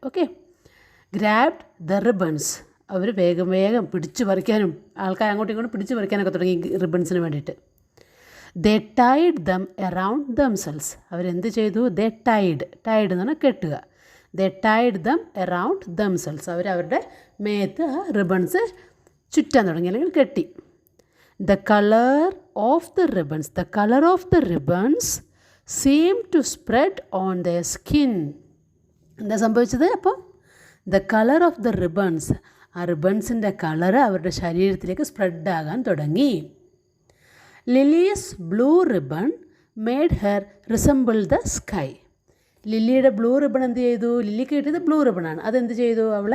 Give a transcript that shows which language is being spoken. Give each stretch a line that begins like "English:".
Malayalam: Okay,
English: Grabbed the ribbons.
Malayalam: അവർ വേഗം പിടിച്ച് പറിക്കാനും ആൾക്കാർ അങ്ങോട്ടും ഇങ്ങോട്ടും പിടിച്ച് പറിക്കാനൊക്കെ തുടങ്ങി റിബൺസിന് വേണ്ടിയിട്ട്.
English: They tied them around damsels.
Malayalam: അവരെന്ത് ചെയ്തു?
English: they tied
Malayalam: എന്ന് പറഞ്ഞാൽ കെട്ടുക.
English: They tied them around damsels.
Malayalam: അവരുടെ മേത്ത് ആ റിബൺസ് ചുറ്റാൻ തുടങ്ങി അല്ലെങ്കിൽ കെട്ടി.
English: The color of the ribbons seemed to spread on their skin.
Malayalam: എന്താ സംഭവിച്ചത്? അപ്പോൾ
English: the colour of the ribbons,
Malayalam: ആ റിബൺസിൻ്റെ കളറ് അവരുടെ ശരീരത്തിലേക്ക് സ്പ്രെഡാകാൻ തുടങ്ങി.
English: Lily's blue ribbon made her resemble the sky.
Malayalam: ലില്ലിയുടെ blue ribbon എന്ത് ചെയ്തു? ലില്ലിക്ക് കിട്ടിയത് ബ്ലൂ റിബണാണ്. അതെന്ത് ചെയ്തു?